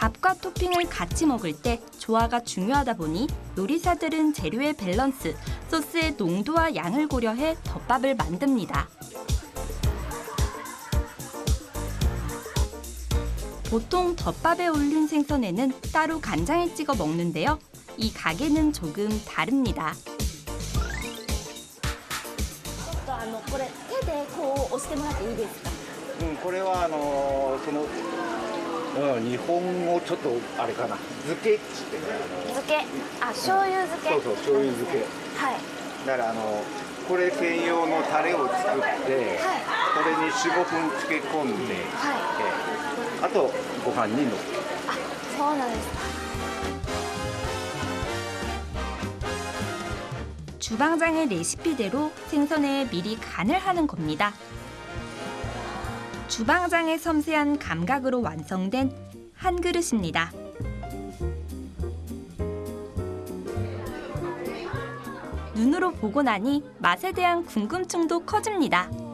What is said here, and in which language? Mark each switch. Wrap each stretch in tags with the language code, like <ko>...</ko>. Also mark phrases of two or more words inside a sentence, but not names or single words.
<ko>밥과 토핑을 같이 먹을 때 조화가 중요하다 보니 요리사들은 재료의 밸런스, 소스의 농도와 양을 고려해 덮밥을 만듭니다. 보통 덮밥에 올린 생선에는 따로 간장에 찍어 먹는데요. 이 가게는 조금 다릅니다.</ko> <ja>これ手でこう押してもらっていいですか？これは日本語ちょっとあれかな、漬けっつって漬け、あ、醤油漬け。そうそう、醤油漬け。はい。だからこれ専用のタレを作って、これに4、5分漬け込んで、あとご飯にのせる。あ、そうなんですか。</ja> <ko>주방장의 레시피대로 생선에 미리 간을 하는 겁니다. 주방장의 섬세한 감각으로 완성된 한 그릇입니다. 눈으로 보고 나니 맛에 대한 궁금증도 커집니다.</ko>